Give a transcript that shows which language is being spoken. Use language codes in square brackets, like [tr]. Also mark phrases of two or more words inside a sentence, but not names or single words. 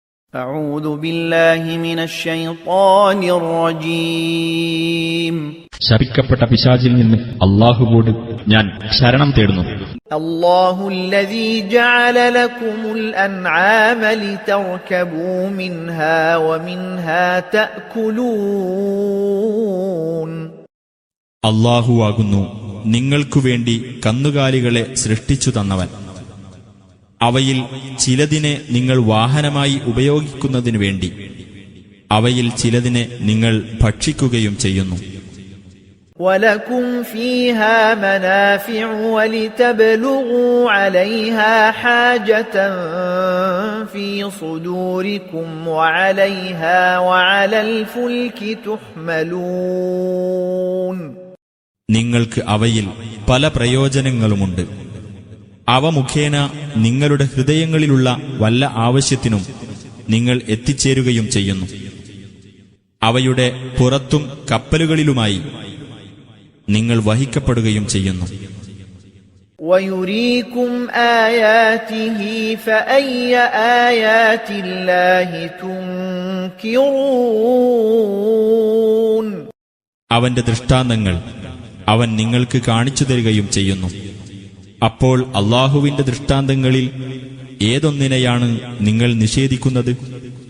[ar] أعوذ بالله من الشيطان الرجيم [ml] ശപിക്കപ്പെട്ട പിശാചിൽ നിന്ന് അല്ലാഹുവോട് ഞാൻ ശരണം തേടുന്നു. [ar] الله الذي جعل لكم الأنعام لتركبوا منها ومنها تأكلون [ml] അല്ലാഹുവാകുന്നു നിങ്ങൾക്കുവേണ്ടി കന്നുകാലികളെ സൃഷ്ടിച്ചു തന്നവൻ. അവയിൽ ചിലതിനെ നിങ്ങൾ വാഹനമായി ഉപയോഗിക്കുന്നതിനു വേണ്ടി അവയിൽ ചിലതിനെ നിങ്ങൾ ഭക്ഷിക്കുകയും ചെയ്യുന്നു. [ar] وَلَكُمْ فِيهَا مَنَافِعُ وَلِتَبْلُغُوا عَلَيْهَا حَاجَةً فِي صُدُورِكُمْ وَعَلَيْهَا وَعَلَى الْفُلْكِ تُحْمَلُونَ [ml] നിങ്ങൾക്ക് അവയിൽ പല പ്രയോജനങ്ങളുമുണ്ട്. അവ മുഖേന നിങ്ങളുടെ ഹൃദയങ്ങളിലുള്ള വല്ല ആവശ്യത്തിനും നിങ്ങൾ എത്തിച്ചേരുകയും ചെയ്യുന്നു. അവയുടെ പുറത്തും കപ്പലുകളിലുമായി നിങ്ങൾ വഹിക്കപ്പെടുകയും ചെയ്യുന്നു. [ar] وَيُرِيكُمْ آيَاتِهِ فَأَيَّ آيَاتِ اللَّهِ تُنْكِرُونَ [ml] അവന്റെ ദൃഷ്ടാന്തങ്ങൾ അവൻ നിങ്ങൾക്ക് കാണിച്ചു തരികയും ചെയ്യുന്നു. അപ്പോൾ അല്ലാഹുവിന്റെ ദൃഷ്ടാന്തങ്ങളിൽ ഏതൊന്നിനെയാണ് നിങ്ങൾ നിഷേധിക്കുന്നത്?